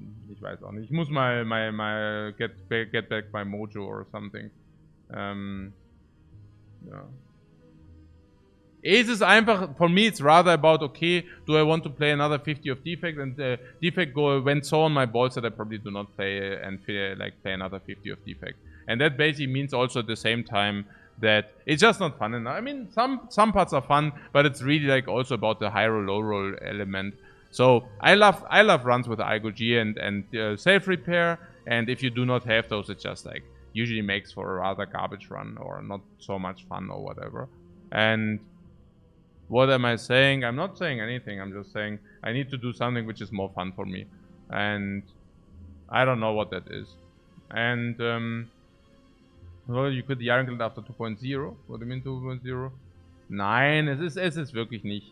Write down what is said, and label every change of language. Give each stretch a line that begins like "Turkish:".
German: ich weiß auch nicht. Ich muss mal
English: get back my mojo or something. Yeah. It is
German: einfach,
English: for me, it's rather about, okay, do I want to play another 50 of Defect? And Defect went so on my balls that I probably do not play and play another 50 of Defect. And that basically means also at the same time that it's just not fun enough. I mean, some parts are fun, but it's really like also about the high roll, low roll element. So I love runs with IGG and self repair. And if you do not have those, it just like usually makes for a rather garbage run or not so much fun or whatever. And what am I saying? I'm not saying anything. I'm just saying I need to do something which is more fun for me. And I don't know what that is. And, well, you could the Ironclad after 2.0. What do you mean 2.0?
German: Nein, es ist wirklich nicht.